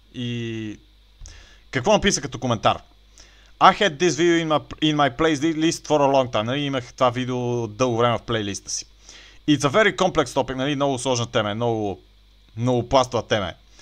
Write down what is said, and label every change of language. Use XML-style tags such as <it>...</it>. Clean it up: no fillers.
<bg>И какво написа като коментар?</bg> <en>I had this video in my playlist for a long time.</en> <bg>Нали, имах това видео дълго време в плейлиста си.</bg> <en>It's a very complex topic,</en> <bg>нали, много сложна тема, много пластова тема.</bg>